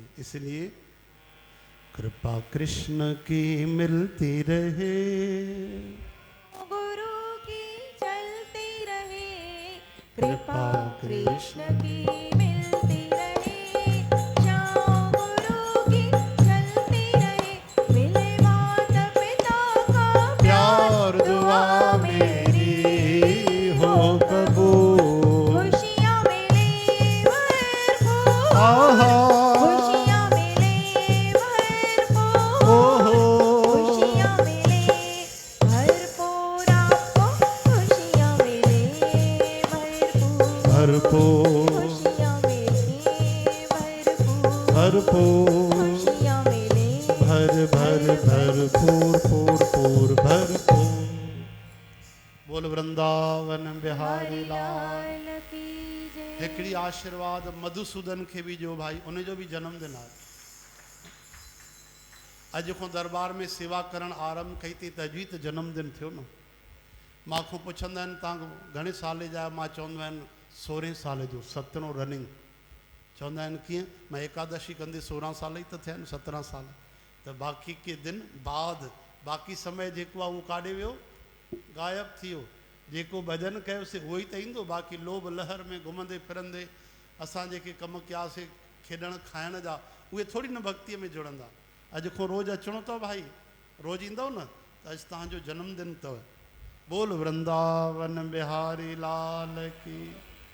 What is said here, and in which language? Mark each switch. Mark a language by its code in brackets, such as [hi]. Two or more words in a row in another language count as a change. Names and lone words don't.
[hi] इसलिए कृपा कृष्ण की मिलती रहे, गुरु की चलती रहे, कृपा कृष्ण की मिलती रहे, श्याम गुरु की चलती रहे, मिले माता पिता का प्यार दुआ मेरी हो कबूल। खुशियाँ मिले भरपूर, आहा खुशियाँ मिले भरपूर, ओहो खुशियाँ मिले भरपूर, आपको खुशियाँ मिले भरपूर, भरपूर खुशियाँ मिले भरपूर, भरपूर खुशियाँ मिले भर भर भरपूर पूर पूर भरपूर। बोल वृंदावन बिहारी लाल लाल की जय। [sd] हिकड़ी आशीर्वाद मधुसूदन के भी जो भाई उन्हें जो भी जन्मदिन आहे। अज को दरबार में सेवा करण आरंभ कई थी तजी तो जन्मदिन थियो न। मां को पुछंदा आहिनि तव्हां घणे साले जा, मां चवंदो आहिनि 16 साल जो, 17 रनिंग। चवंदा आहिनि कीअं, मां एकादशी कंदे 16 साल ई त थिया आहिनि, 17 साल। तो बाकी के दिन बाद बाकी समय जेको आहे उहो काॾे वियो, गायब थी वियो। जेको भजन कयोसीं उहो ई त ईंदो, बाकी लोभ लहर में घुमंदे फिरंदे असां जेके कम कयासीं खेॾण खाइण जा, उहे थोरी न भक्तीअ में जुड़ंदा। अॼु खां रोज़ु अचिणो अथव भाई, रोज़ु ईंदव न, त अॼु तव्हांजो जन्मदिन अथव। [hi] बोल वृंदावन बिहारी लाल की।